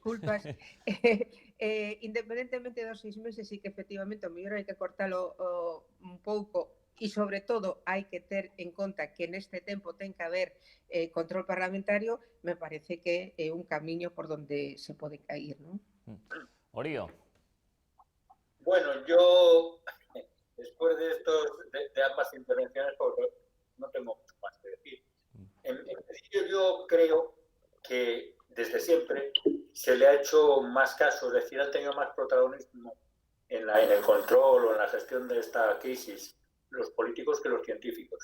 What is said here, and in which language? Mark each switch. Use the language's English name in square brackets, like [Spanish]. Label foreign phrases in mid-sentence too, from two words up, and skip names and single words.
[Galician] Disculpas, independentemente dos 6 meses, e que efectivamente o mellor hai que cortalo un pouco, e sobre todo hai que ter en conta que neste tempo ten que haber control parlamentario, me parece que é un camiño por donde se pode cair, non? Orío. [Spanish] Bueno, yo, después de de ambas intervenciones, porque no tengo mucho más que decir. En principio, yo creo que desde siempre se le ha hecho más caso, es decir, han tenido más protagonismo en el control o en la gestión de esta crisis los políticos que los científicos.